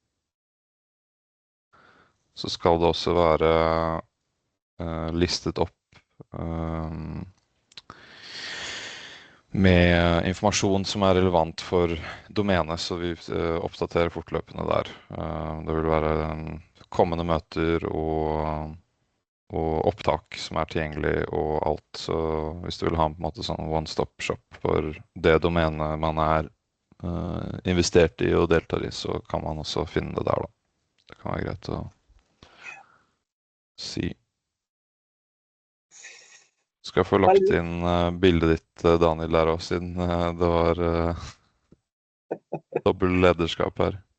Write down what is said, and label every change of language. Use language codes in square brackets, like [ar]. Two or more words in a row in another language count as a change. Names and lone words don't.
[no] så skal det også være listet opp med informasjon som er relevant for domenet, så vi oppdaterer fortløpende der. Det vil være kommende møter og opptak som er tilgjengelig og alt. Så hvis du vil ha på en måte sånn [en] one-stop shop [no] for det domenet man er investert i og deltar i, så kan man også finne det der da. Det kan være greit å si. Skal jeg få lagt inn bildet ditt, Daniel, der også, siden det var dobbelt lederskap her.